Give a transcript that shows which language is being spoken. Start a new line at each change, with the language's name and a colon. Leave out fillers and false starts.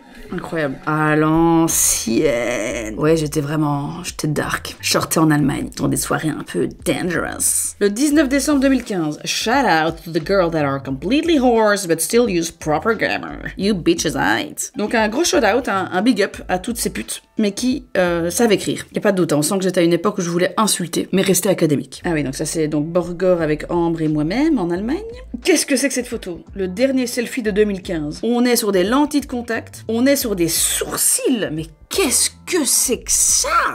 French: Incroyable. À l'ancienne. Ouais, j'étais dark. Je sortais en Allemagne dans des soirées un peu dangerous. Le 19 décembre 2015.
English: Shout out to the girls that are completely whores but still use proper grammar. You bitches ain't.
French: Donc un gros shout out, un big up à toutes ces putes, mais qui savent écrire. Y a pas de doute, hein, on sent que j'étais à une époque où je voulais insulter, mais rester académique. Ah oui, donc ça c'est donc Borgor avec Ambre et moi-même en Allemagne. Qu'est-ce que c'est que cette photo? Le dernier selfie de 2015. On est sur des lentilles de contact, on est sur des sourcils, mais qu'est-ce que c'est que ça?